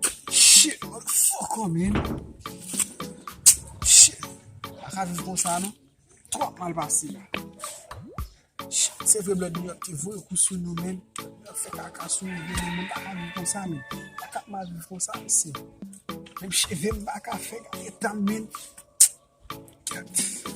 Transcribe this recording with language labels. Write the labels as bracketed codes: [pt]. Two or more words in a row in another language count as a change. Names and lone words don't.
[en] Shit, what the fuck, oh, man? [ht] Shit. A ka viv kon sa, non? Twòp mal pase la. Shit, se vre blòd nou ki voye kou sou nou, men. Fè kaka sou nou, men, men, pa ka viv kon sa, men. Pa ka mal viv kon sa, men, se. Menm cheve m pa ka fè, gade tan, men. Gade.